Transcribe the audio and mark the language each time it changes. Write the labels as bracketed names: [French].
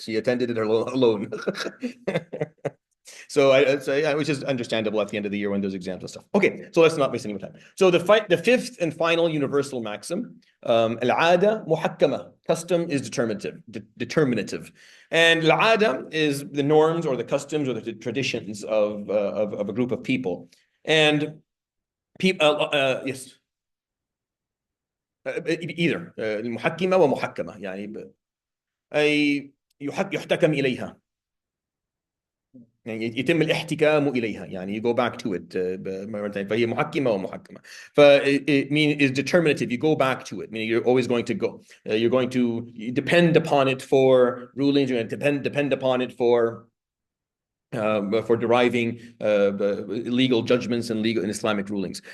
[English] She attended it alone. So which is understandable at the end of the year when there's exams and stuff. Okay, so let's not waste any more time. So the fifth and final universal maxim, al-'ada muhakkama, custom is determinative. And al-'ada is the norms or the customs or the traditions of a group of people. And people, yes, either [Arabic] المحكمة ومحكمة يعني أي يحتكم إليها يعني يتم الاحتكام إليها يعني [English] you go back to it [Arabic] فهي محكمة ومحكمة [English] it mean is determinative. You go back to it, meaning you're always going to go. You're going to depend upon it for rulings. You're going to depend upon it for deriving legal judgments and legal and Islamic rulings.